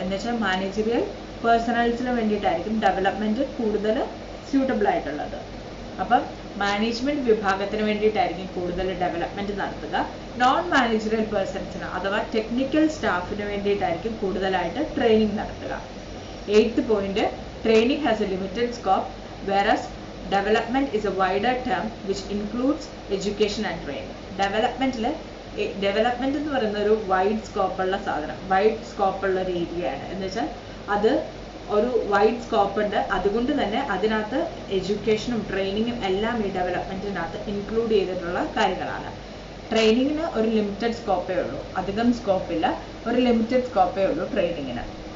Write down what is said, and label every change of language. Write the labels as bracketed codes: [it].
[ml] എന്ന് വെച്ചാൽ managerial പേഴ്സണൽസിന് വേണ്ടിയിട്ടായിരിക്കും development കൂടുതൽ സ്യൂട്ടബിൾ ആയിട്ടുള്ളത്. അപ്പം മാനേജ്മെന്റ് വിഭാഗത്തിന് വേണ്ടിയിട്ടായിരിക്കും കൂടുതൽ ഡെവലപ്മെന്റ് നടത്തുക. നോൺ മാനേജറിയൽ പേഴ്സൺസിന് അഥവാ ടെക്നിക്കൽ സ്റ്റാഫിന് വേണ്ടിയിട്ടായിരിക്കും കൂടുതലായിട്ട് ട്രെയിനിങ് നടത്തുക. [en] 8th point, training has a limited scope whereas development is a wider term which includes education and training. [ml] Development എന്ന് പറയുന്ന ഒരു വൈഡ് സ്കോപ്പുള്ള സാധനം, വൈഡ് സ്കോപ്പുള്ള ഒരു ഏരിയയാണ്. എന്ന് വെച്ചാൽ അത് ഒരു വൈഡ് സ്കോപ്പ് ഉണ്ട്. അതുകൊണ്ട് തന്നെ അതിനകത്ത് എഡ്യൂക്കേഷനും ട്രെയിനിങ്ങും എല്ലാം ഈ ഡെവലപ്മെന്റിനകത്ത് ഇൻക്ലൂഡ് ചെയ്തിട്ടുള്ള കാര്യങ്ങളാണ്. ട്രെയിനിങ്ങിന് ഒരു ലിമിറ്റഡ് സ്കോപ്പേ ഉള്ളൂ, അധികം സ്കോപ്പില്ല, ഒരു ലിമിറ്റഡ് സ്കോപ്പേ ഉള്ളൂ ട്രെയിനിങ്ങിന്.